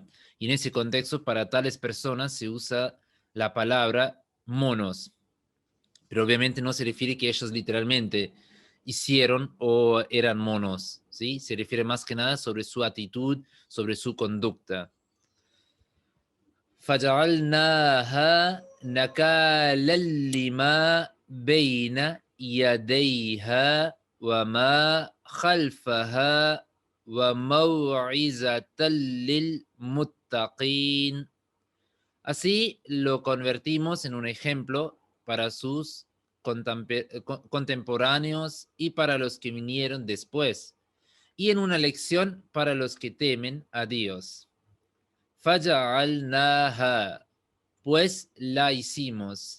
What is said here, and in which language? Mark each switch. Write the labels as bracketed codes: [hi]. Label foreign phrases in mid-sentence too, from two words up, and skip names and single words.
[es] Y en ese contexto, para tales personas se usa la palabra monos, pero obviamente no se refiere que ellos literalmente hicieron o eran monos, ¿sí? Se refiere más que nada sobre su actitud, sobre su conducta. [ar] فجعلناها نكالا لما بين يديها وما خلفها وموعظة للمتقين. [es] Así lo convertimos en un ejemplo para sus contemporáneos y para los que vinieron después, y en una lección para los que temen a Dios. Faja'alnaha, pues la hicimos.